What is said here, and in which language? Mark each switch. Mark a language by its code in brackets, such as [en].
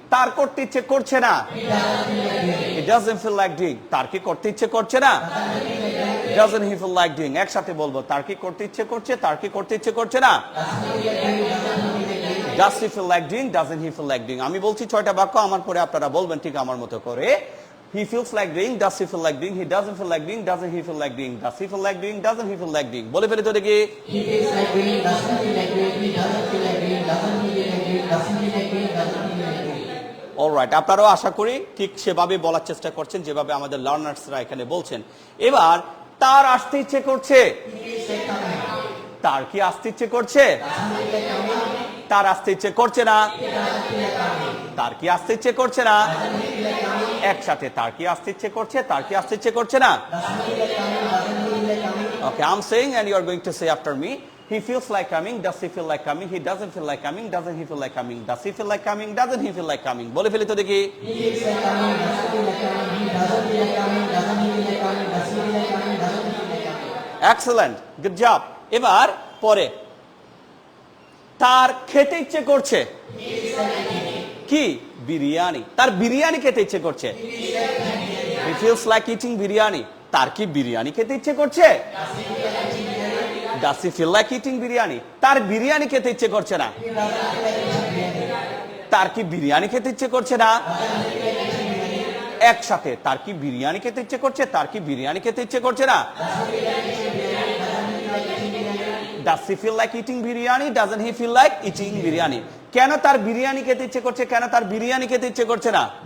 [bn] তার করতে ইচ্ছে করছে না, [en] He doesn't feel like doing. [bn] তার কি করতে ইচ্ছে করছে না, [en] Doesn't he feel like doing. [bn] একসাথে বলবো, তার কি করতে ইচ্ছে করছে, তার কি করতে ইচ্ছে করছে না। [en] Does he feel like doing, doesn't he feel like doing. [bn] আমি বলছি 6টা বাক্য, আমার পরে আপনারা বলবেন ঠিক আমার মতো করে। [en] He feels like doing, does he feel like doing? He doesn't feel like doing, doesn't he feel like doing? Does he feel like doing, doesn't he feel like doing? [bn] বলে ফেলে তো দেখি। [en] He feels like doing, doesn't feel like doing, he doesn't feel like doing, doesn't he feel like doing, doesn't feel like doing, doesn't feel like doing. [bn] Alright, আপনারাও আশা করি ঠিক সেভাবে বলার চেষ্টা করছেন যেভাবে আমাদের লার্নার্সরা এখানে বলছেন। এবার তার আসতে ইচ্ছে করছে, তার কি আসতে ইচ্ছে করছে? তার আসতে ইচ্ছে করছে না, তার কি আসতে ইচ্ছে করছে না। একসাথে তার কি আসতে ইচ্ছে করছে, তার কি আসতে ইচ্ছে করছে না। [en] Okay, I'm saying and you are going to say after me. He feels like coming. Does he feel like coming? He doesn't feel like coming. Doesn't he feel like coming? Does he feel like coming? Doesn't he feel like coming? [bn] বলে ফেলি তো দেখি। [en] He feels like coming, doesn't feel like coming, he doesn't feel like coming, doesn't he feel like coming, does he feel like coming, doesn't he feel like coming. Excellent, good job. [bn] এবার পরে তার খেতে ইচ্ছে করছে কি? বিরিয়ানি। তার বিরিয়ানি খেতে ইচ্ছে করছে। [en] He feels like eating [bn] biryani. তার কি বিরিয়ানি খেতে ইচ্ছে করছে? [en] Does he feel like eating biryani? [bn] তার বিরিয়ানি খেতে ইচ্ছে করছে না। তার কি বিরিয়ানি খেতে ইচ্ছে করছে না। একসাথে তার কি বিরিয়ানি খেতে ইচ্ছে করছে, তার কি বিরিয়ানি খেতে ইচ্ছে করছে না। [en] Does he feel like eating biryani? Doesn't he feel like eating biryani? [bn] কেন তার বিরিয়ানি খেতে ইচ্ছে করছে, কেন তার বিরিয়ানি খেতে ইচ্ছে করছে না।